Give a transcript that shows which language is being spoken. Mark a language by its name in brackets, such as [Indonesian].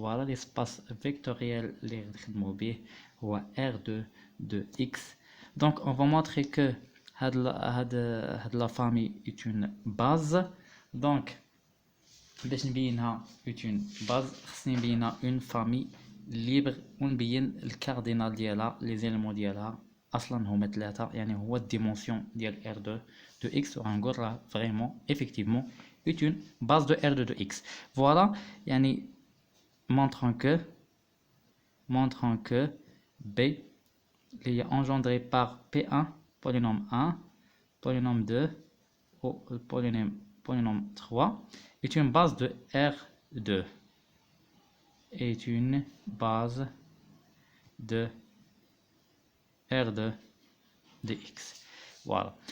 [French] Voilà l'espace vectoriel mobile ou R2 de X. Donc on va montrer que la famille est une base. [Arabic] Donc باش نبينها [French] est une base [Arabic] خصني نبينها [French] une famille libre [Arabic] ونبين الكاردينال ديالها لي زيلمون ديالها اصلا هما ثلاثه يعني هو الديمونسيون ديال R2 de X وغنقول راه فريمون [French] effectivement est une base de R2 de X. Voilà يعني montrant que B est engendré par P1 polynôme 1 polynôme 2 ou polynôme 3 est une base de R2 est une base de R2 de X. Voilà.